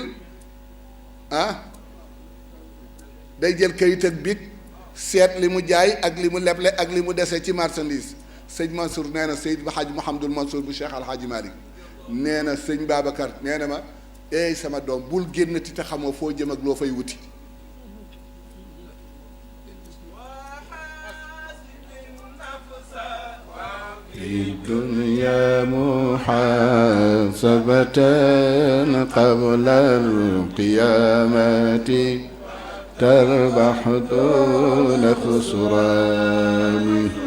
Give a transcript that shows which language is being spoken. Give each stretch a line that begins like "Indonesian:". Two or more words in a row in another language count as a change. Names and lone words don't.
Wolof: jël kayit ak bic seet li mu jaay ak li mu leble ak li mu dese ci marchandise sëñ Mansour nee na Seyd Hadj Mouhamadul Mansour bu Cheikh Al Hadj Malick nee na sëñ Babacar nee na ma eey sama doom bul génnati te xamoo foo jëm ak loo fay wuti
Arabic: في الدنيا محاسبة قبل القيامة تربح دون خسران